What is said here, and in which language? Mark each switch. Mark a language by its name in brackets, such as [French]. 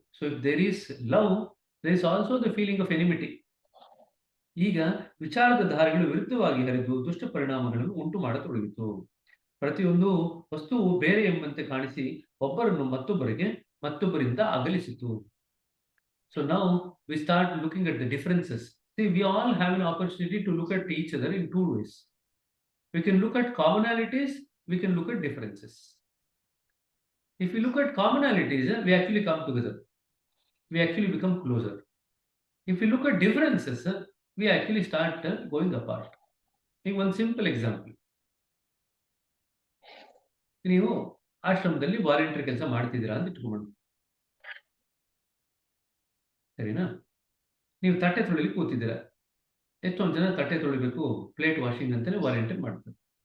[English] So if there is love, there is also the feeling of enmity. [Kannada] ಈಗ ವಿಚಾರದ ಧಾರೆಗಳು ವಿರುದ್ಧವಾಗಿ ಹರಿದು ದುಷ್ಟ ಪರಿಣಾಮಗಳನ್ನು ಉಂಟು ಮಾಡತೊಡಗಿತು. ಪ್ರತಿಯೊಂದು ವಸ್ತುವು ಬೇರೆ ಎಂಬಂತೆ ಕಾಣಿಸಿ ಒಬ್ಬರನ್ನು ಮತ್ತೊಬ್ಬರಿಂದ ಅಗಲಿಸಿತು. [English] So now we start looking at the differences. See, we all have an opportunity to look at each other in two ways. We can look at commonalities, we can look at differences. If we look at commonalities, we actually come together. We actually become closer. If we look at differences, we actually start going apart. Take one simple example. [Kannada] ನೀವು ಆಶ್ರಮದಲ್ಲಿ volunteer ಕೆಲಸ ಮಾಡ್ತಿದ್ದೀರಾ ಅಂತ ಇಟ್ಕೊಂಡು, ಸರಿನಾ? ನೀವು ತಟ್ಟೆ ತೊಳಿಲಿಕ್ಕೆ ಕೂತಿದ್ದೀರಾ. ಎಷ್ಟೊಂದು ಜನ ತಟ್ಟೆ ತೊಳಿಬೇಕು, ಪ್ಲೇಟ್ ವಾಷಿಂಗ್ ಅಂತಾನೆ ವಾಲಂಟಿಯರ್ ಮಾಡ್ತಾರೆ.